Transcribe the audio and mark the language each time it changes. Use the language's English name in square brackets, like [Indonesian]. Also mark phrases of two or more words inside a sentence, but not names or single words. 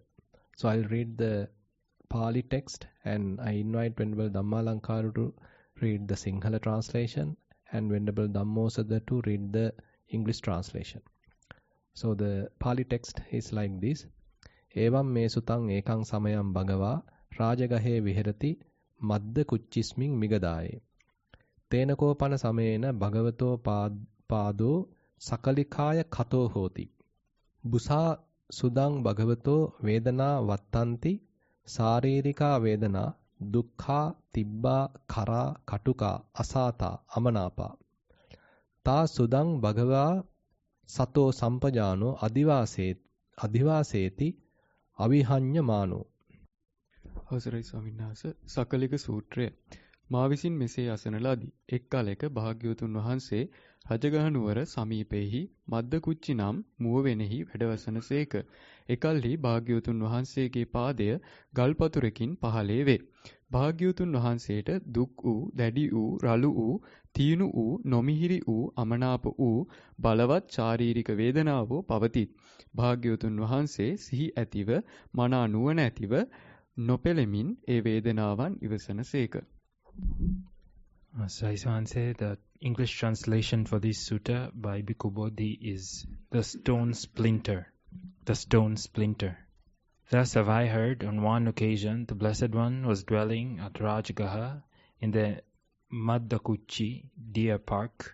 [English] So I'll read the Pali text, and I invite Venerable Dhammalankaru to read the Sinhala translation, and Venerable Dhammosada to read the English translation. So the Pali text is like this. [Pali] Evam me sutang ekang samayam bhagava rajagahe viherati madda kucchisming migadaye. Tenako pana samayena bhagavato pado sakalikaya kato hoti. Busa sudang bhagavato vedana vattanti saririka vedana dukkha tibba kara katuka asata amanapa. Ta sudang bhagava sato sampajano adivaseti avihanya mano. [Sinhala] අවසරයි ස්වාමීන් වහන්සේ සකලික සූත්‍රය මා විසින් මෙසේ අසන ලදී. එක් කාලයක භාග්‍යවතුන් වහන්සේ රජගහ නුවර සමීපෙහි මද්දකුච්චි නම් මුවවෙනෙහි වැඩවසනසේක. එකල්හි භාග්‍යවතුන් වහන්සේගේ පාදය ගල්පතුරකින් පහළේ වේ. භාග්‍යවතුන් වහන්සේට දුක් වූ, දැඩි වූ, රළු වූ, තීනු වූ, නොමිහිරි වූ, අමනාප වූ බලවත් ශාරීරික වේදනාවෝ පවතිත්. භාග්‍යවතුන් වහන්සේ සිහි ඇතිව, මනා නුවණ ඇතිව නොපෙළෙමින් ඒ වේදනාවන් ඉවසනසේක. [English] So I say the English translation for this sutta by Bhikkhu Bodhi is the stone splinter. The stone splinter. Thus have I heard on one occasion the Blessed One was dwelling at Rajagaha in the Maddakuchi deer park.